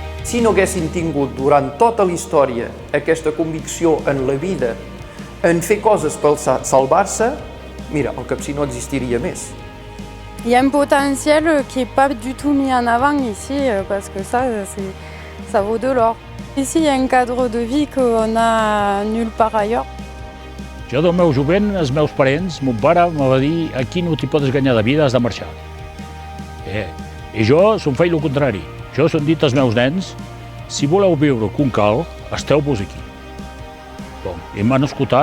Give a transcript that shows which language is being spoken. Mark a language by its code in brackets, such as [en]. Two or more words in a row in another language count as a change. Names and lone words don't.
[ca] si no haguessin tingut durant tota la història aquesta convicció en la vida, en fer coses per salvar-se, mira, el Capcir no existiria més. [fr] Il y a un potentiel qui n'est pas du tout mis en avant ici, parce que ça vaut de l'or. Ici, il y a un cadre de vie qu'on a nulle part ailleurs. [ca] Jo del meu jovent, els meus parents, mon pare me va dir aquí no t'hi pots guanyar de vida, has de marxar. I jo som feia el contrari. Jo som dit als meus nens, si voleu viure com cal, esteu-vos aquí. I m'han escoltat.